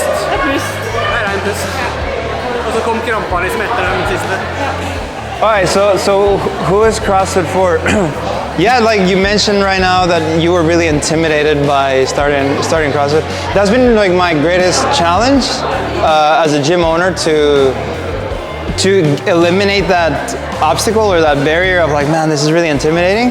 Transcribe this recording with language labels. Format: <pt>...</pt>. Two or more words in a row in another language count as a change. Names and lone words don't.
<no>Det er pust. Det er en pust. Og så kom krampa liksom etter den siste.</no> <en>All right, so who is CrossFit for? Yeah, like you mentioned right now that you were really intimidated by starting CrossFit. That's been like my greatest challenge as a gym owner, to eliminate that obstacle or that barrier of like, man, this is really intimidating.</en>